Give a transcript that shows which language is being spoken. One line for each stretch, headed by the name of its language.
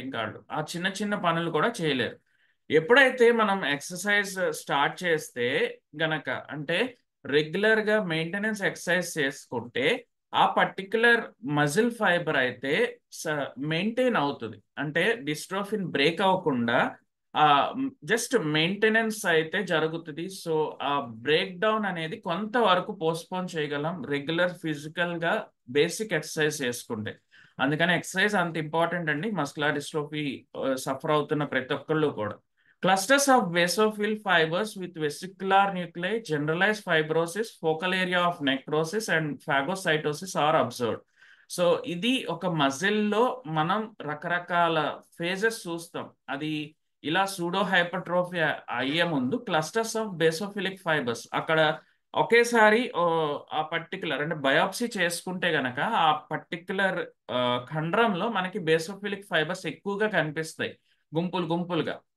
Telugu: ఇంకా వాళ్ళు ఆ చిన్న చిన్న పనులు కూడా చేయలేరు. ఎప్పుడైతే మనం ఎక్సర్సైజ్ స్టార్ట్ చేస్తే గనక, అంటే రెగ్యులర్ గా మెయింటెనెన్స్ ఎక్సర్సైజ్ చేసుకుంటే ఆ పర్టికులర్ మజిల్ ఫైబర్ అయితే మెయింటైన్ అవుతుంది, అంటే డిస్ట్రోఫిన్ బ్రేక్ అవ్వకుండా జస్ట్ మెయింటెనెన్స్ అయితే జరుగుతుంది. సో ఆ బ్రేక్ డౌన్ అనేది కొంతవరకు పోస్ట్పోన్ చేయగలం రెగ్యులర్ ఫిజికల్ గా బేసిక్ ఎక్సర్సైజ్ చేసుకుంటే. అందుకని ఎక్సర్సైజ్ అంత ఇంపార్టెంట్ అండి మస్కులర్ డిస్ట్రోఫీ సఫర్ అవుతున్న ప్రతి ఒక్కళ్ళు కూడా.
English: Clusters of basophil fibers with vesicular nuclei, generalized fibrosis, focal area of necrosis, and phagocytosis are observed.
Telugu: So ఇది ఒక మజిల్లో మనం రకరకాల ఫేజెస్ చూస్తాం. అది ఇలా సూడో హైపర్ట్రోఫీ అయ్యే ముందు క్లస్టర్స్ ఆఫ్ బేసోఫిలిక్ ఫైబర్స్ అక్కడ ఒకేసారి ఆ పర్టికులర్ అంటే బయాప్సీ చేసుకుంటే గనక ఆ పర్టికులర్ ఖండ్రంలో మనకి బేసోఫిలిక్ ఫైబర్స్ ఎక్కువగా కనిపిస్తాయి గుంపులుగా.